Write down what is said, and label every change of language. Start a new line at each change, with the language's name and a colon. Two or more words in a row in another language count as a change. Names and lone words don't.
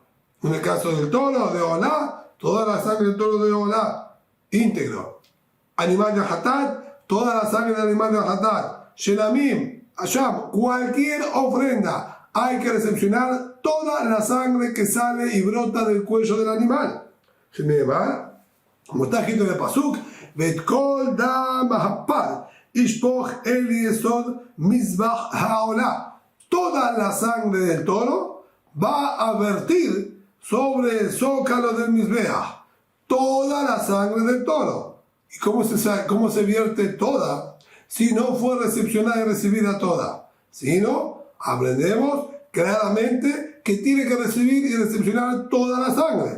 Spanish: En el caso del toro de Olá, toda la sangre del toro de Olá, íntegro. Animal de hatat, toda la sangre del animal de hatat.
Hebrew: שלמים, אשם,
Spanish: cualquier ofrenda hay que recepcionar toda la sangre que sale y brota del cuello del animal. Como está escrito en el pasuk,
Hebrew: ואת כל דם הפר ישפך אל יסוד מזבח העלה.
Spanish: Toda la sangre del toro va a vertir sobre el zócalo del mizbeach. Toda la sangre del toro. ¿Y cómo se vierte toda? Si no fue recepcionada y recibida toda. Si no, aprendemos claramente que tiene que recibir y recepcionar toda la sangre.